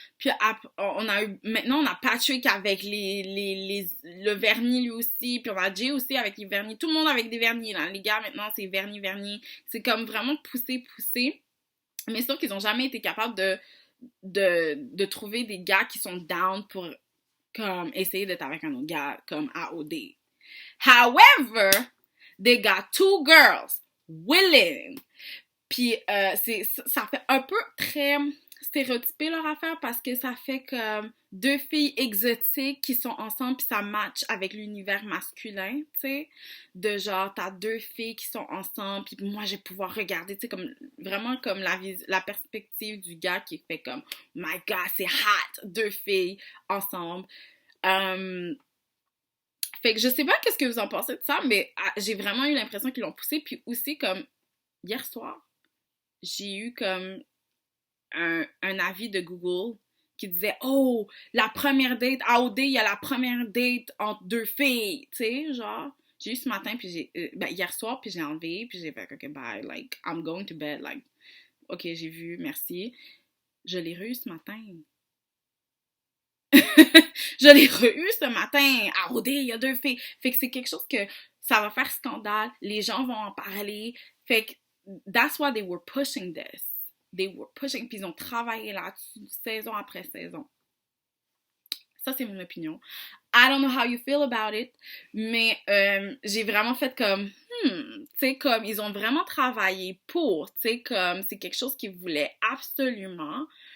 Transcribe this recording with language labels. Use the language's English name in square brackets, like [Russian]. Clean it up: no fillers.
[French] Puis maintenant on a Patrick avec le vernis lui aussi. Puis on a Jay aussi avec les vernis. Tout le monde avec des vernis là. Les gars maintenant c'est vernis. C'est comme vraiment poussé. Mais sauf qu'ils ont jamais été capables de trouver des gars qui sont down pour comme essayer d'être avec un autre gars comme AOD. [English] However, they got 2 girls willing. [French] Puis ça fait un peu très stéréotypé leur affaire parce que ça fait comme 2 filles exotiques qui sont ensemble puis ça match avec l'univers masculin, tu sais. De genre, t'as 2 filles qui sont ensemble puis moi, je vais pouvoir regarder, tu sais, comme vraiment comme la perspective du gars qui fait comme « [English] My God, [French] c'est hot! 2 filles ensemble. » Fait que je sais pas qu'est-ce que vous en pensez de ça, mais j'ai vraiment eu l'impression qu'ils l'ont poussé. Puis aussi, comme, hier soir, j'ai eu comme un avis de Google qui disait « Oh, la première date, à OD, il y a la première date entre 2 filles. » Tu sais, genre, J'ai eu ce matin, puis hier soir, puis j'ai enlevé, puis j'ai fait, OK, bye, [English] like, I'm going to bed, like, [French] OK, j'ai vu, merci. Je l'ai re-eu ce matin. Je l'ai re-eu ce matin à OD, il y a 2 filles. Fait que c'est quelque chose que ça va faire scandale, les gens vont en parler. Fait que [English] that's why they were pushing this. They were pushing, [French] puis ils ont travaillé là-dessus saison après saison. Ça, c'est mon opinion. [English] I don't know how you feel about it, [French] mais j'ai vraiment fait comme, tu sais, comme, ils ont vraiment travaillé pour, tu sais, comme, c'est quelque chose qu'ils voulaient absolument.